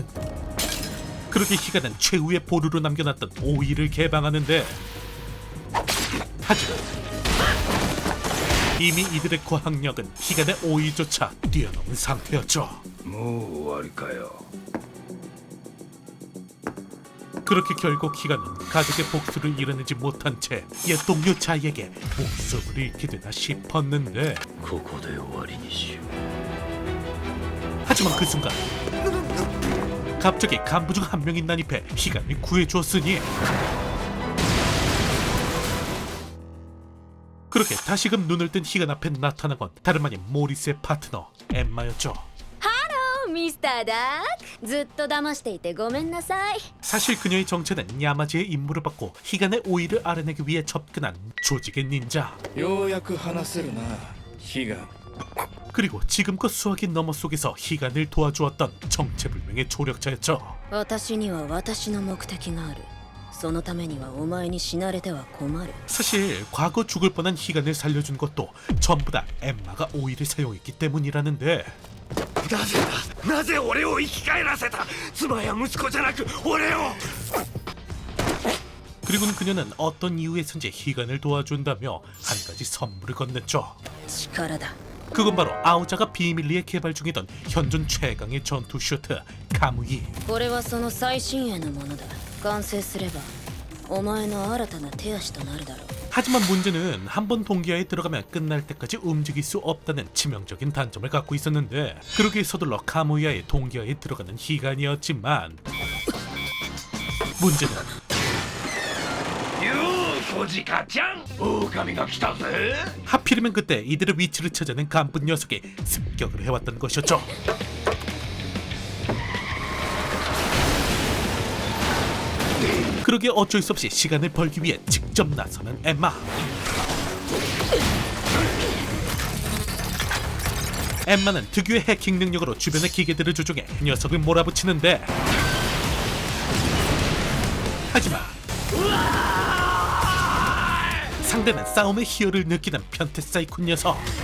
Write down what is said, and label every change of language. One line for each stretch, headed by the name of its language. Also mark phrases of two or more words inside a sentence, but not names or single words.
Korean: 그렇게 희간은 최후의 보루로 남겨놨던 오이를 개방하는데, 하지만 이미 이들의 과학력은 희간의 오이조차 뛰어넘은 상태였죠.
Japanese: もう終わりかよ。
Korean: 그렇게 결국 희간은 가족의 복수를 이뤄내지 못한 채 옛 동료 자이에게 목숨을 잃게 되나 싶었는데,
Japanese: ここで終わりにしよ
Korean: 하지만 그 순간 갑자기 간부 중 한 명이 난입해 희간을 구해주었으니, 그렇게 다시금 눈을 뜬 희간 앞에 나타난 건 다름 아닌 모리스의 파트너 엠마였죠.
Japanese: ミスターダークずっと騙していてごめんなさい
Korean: 사실 그녀의 정체는 야마지의 임무를 받고 희간의 오이를 알아내기 위해 접근한 조직의 닌자.
Japanese: うようやく話せるな悲願
Korean: 그리고 지금껏 수학의 너머 속에서 희간을 도와주었던 정체불명의 조력자였죠.
Japanese: 私には私の目的があるそのためにはお前に死なれては困る
Korean: 사실 과거 죽을 뻔한 희간을 살려준 것도 전부 다 엠마가 오이를 사용했기 때문이라는데,
Japanese: なぜ俺を生き返らせた妻や息子じゃなく俺を
Korean: 그리고는 그녀는 어떤 이유에선지 희간을 도와준다며 한 가지 선물을 건넸죠.
Japanese: 力だ
Korean: 그건 바로 아오자가 비밀리에 개발 중이던 현존 최강의 전투 슈트 카무이.
Japanese: これはその最新鋭のものだ完成すればお前の新たな手足となるだろう
Korean: 하지만 문제는 한번 동기화에 들어가면 끝날 때까지 움직일 수 없다는 치명적인 단점을 갖고 있었는데, 그러기에 서둘러 카무이아의 동기화에 들어가는 희간이었지만, 문제는
Japanese: よう小鹿ちゃん狼が来たぜ
Korean: 하필이면 그때 이들의 위치를 찾아낸 간분 녀석이 습격을 해왔던 것이었죠. 그러기에 어쩔 수 없이 시간을 벌기 위해 직접 나서는 엠마. 엠마는 특유의 해킹 능력으로 주변의 기계들을 조종해 녀석을 몰아붙이는데, 하지만 상대는 싸움의 희열을 느끼는 변태 사이코 녀석.